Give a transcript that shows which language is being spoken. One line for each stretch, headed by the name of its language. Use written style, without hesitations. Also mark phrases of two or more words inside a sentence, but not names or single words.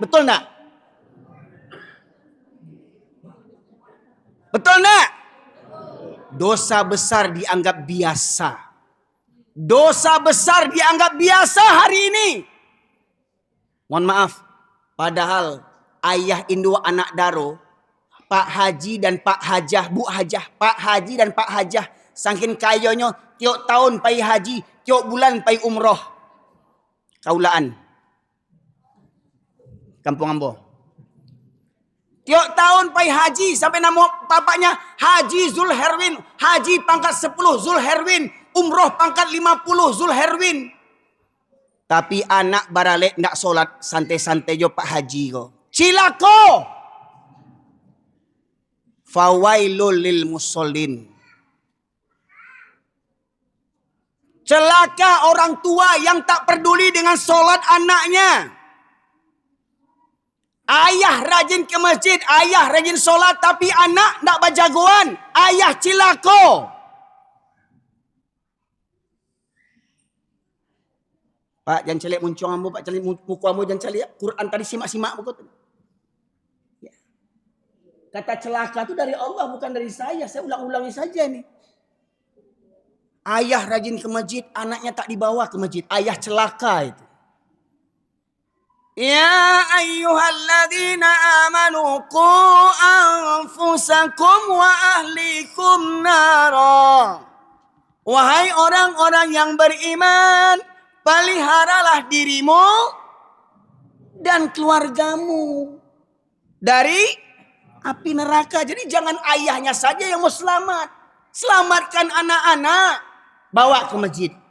Indonesian: Betul enggak? Betul enggak? Dosa besar dianggap biasa. Dosa besar dianggap biasa hari ini. Mohon maaf, padahal ayah Indo anak Daro, Pak Haji dan Pak Hajah, Bu Hajah, Pak Haji dan Pak Hajah, saking kayanya tiap tahun pai haji, tiap bulan pai umroh.
Minangkabau: Kaulaan. Kampung Ambo.
Indonesian: Tiap tahun pai haji sampai nama bapaknya Haji Zulherwin, haji pangkat 10 Zulherwin, umroh pangkat 50 Zulherwin.
Minangkabau: Tapi anak baralek ndak solat, santai-santai jo Pak Haji ko. Cilako.
Arabic: فويل للمصلين.
Indonesian: Celaka orang tua yang tak peduli dengan solat anaknya. Ayah rajin ke masjid, ayah rajin solat, tapi anak ndak berjagoan.
Minangkabau: Ayah cilako. Pak, jangan celik muncung ambo, Pak, celik muku ambo, jangan celik.
Indonesian: Quran tadi simak-simak buku tadi. Ya. Kata celaka itu dari Allah, bukan dari saya. Saya ulang-ulangi saja nih. Ayah rajin ke masjid, anaknya tak dibawa ke masjid. Ayah celaka itu.
Arabic: يا أيها الذين آمنوا قوا أنفسكم وأهليكم نارا.
Indonesian: Wahai orang-orang yang beriman, peliharalah dirimu dan keluargamu dari api neraka. Jadi jangan ayahnya saja yang mau selamat. Selamatkan anak-anak. Bawa ke masjid.